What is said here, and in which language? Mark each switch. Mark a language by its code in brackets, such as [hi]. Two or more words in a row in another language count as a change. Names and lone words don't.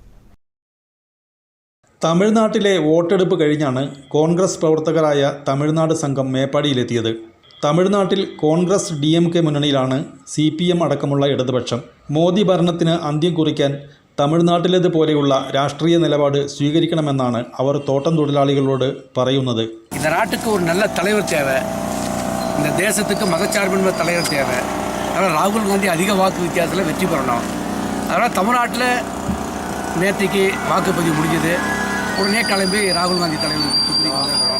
[ml] തമിഴ്നാട്ടിലെ വോട്ടെടുപ്പ് കഴിഞ്ഞാണ് കോൺഗ്രസ് പ്രവർത്തകരായ തമിഴ്നാട് സംഘം മേപ്പാടിയിലെത്തിയത്. തമിഴ്നാട്ടിൽ കോൺഗ്രസ് DMK മുന്നണിയിലാണ് CPM അടക്കമുള്ള ഇടതുപക്ഷം. മോദി ഭരണത്തിന് അന്ത്യം കുറിക്കാൻ തമിഴ്നാട്ടിലേതുപോലെയുള്ള രാഷ്ട്രീയ നിലപാട് സ്വീകരിക്കണമെന്നാണ് അവർ തോട്ടം തൊഴിലാളികളോട് പറയുന്നത്. [ta] இந்த நாட்டுக்கு ஒரு நல்ல தலைவர் தேவை. இந்த தேசத்துக்கு மதச்சார்பின்மை தலைவர் தேவை. அதனால் ராகுல் காந்தி அதிக வாக்கு வித்தியாசத்தில் வெற்றி பெறணும். அதனால் தமிழ்நாட்டில் நேற்றுக்கு வாக்குப்பதிவு முடிஞ்சது. உடனே கிளம்பி ராகுல் காந்தி தலைவர் வந்திருக்கிறோம்.